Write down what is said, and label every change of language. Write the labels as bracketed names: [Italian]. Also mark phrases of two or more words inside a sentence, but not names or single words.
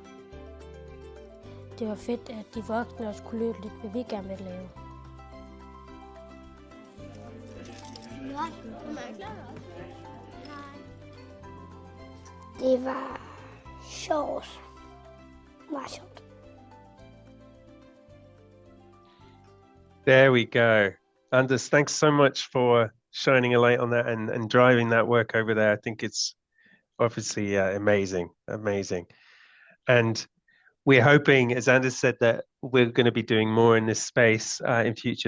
[Danish] Det var fedt, at de voksne også kunne løbe lidt, hvad vi gerne ville lave. Det var sjovt. Meget sjovt. [English] There we go. Anders, thanks so much for shining a light on that and driving that work over there. I think it's obviously amazing. And we're hoping, as Anders said, that we're going to be doing more in this space in future.